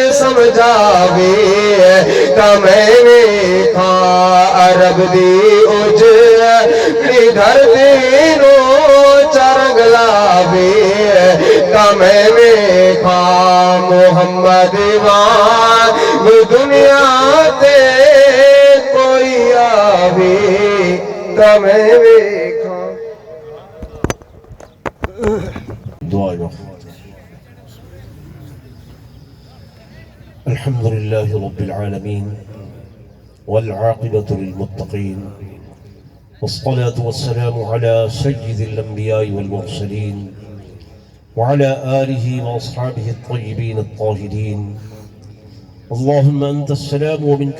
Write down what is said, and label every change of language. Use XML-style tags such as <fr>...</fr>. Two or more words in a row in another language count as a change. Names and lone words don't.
<pa>سمجھاوے تا میں ویکھاں، عرب دی اجڑی دھرتی نو چرنگ لاوے تا میں ویکھاں، محمد وانگ دنیا تے کوئی آوے تا میں ویکھاں۔</pa> <ar>دعا الحمد لله رب العالمين والعاقبة للمتقين والصلاة والسلام على سيد الأنبياء والمرسلين وعلى آله وأصحابه الطيبين الطاهرين، اللهم أنت السلام ومنك</ar>